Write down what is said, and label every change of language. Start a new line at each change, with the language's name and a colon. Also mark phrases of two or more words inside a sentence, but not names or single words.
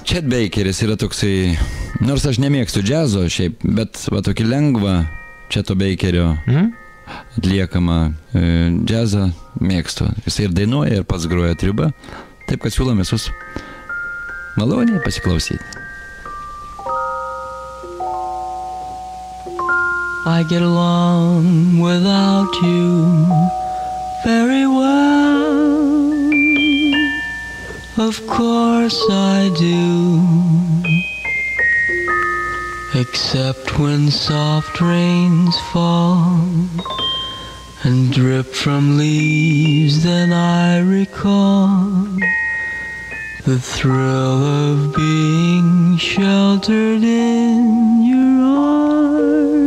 Lithuanian: Chet Bakeris yra toksai, nors aš nemėgstu džiazo šiaip, bet va tokį lengvą Cheto Bakerio atliekamą džiazą mėgstu. Jis ir dainuoja, ir pats groja triubą, taip kad siūlom visus maloniai pasiklausyti.
English: I get along without you very well, of course I do, except when soft rains fall and drip from leaves, then I recall the thrill of being sheltered in your arms.